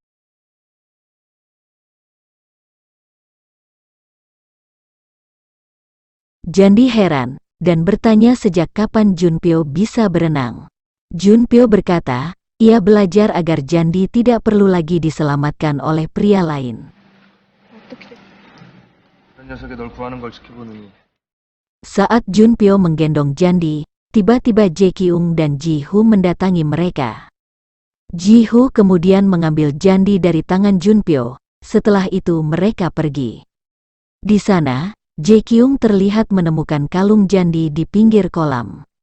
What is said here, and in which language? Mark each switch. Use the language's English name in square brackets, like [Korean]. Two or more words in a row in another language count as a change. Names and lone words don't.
[Indonesian] Jandi heran, dan bertanya sejak kapan Junpyo bisa berenang. Junpyo berkata, ia belajar agar Jandi tidak perlu lagi diselamatkan oleh pria lain. [Korean] 그런 녀석이 널 구하는 걸 지켜보느니. [Indonesian] Saat Junpyo menggendong Jandi, tiba-tiba Jaekyung dan Jihu mendatangi mereka. Jihu kemudian mengambil Jandi dari tangan Junpyo, setelah itu mereka pergi. Di sana, Jaekyung terlihat menemukan kalung Jandi di pinggir kolam.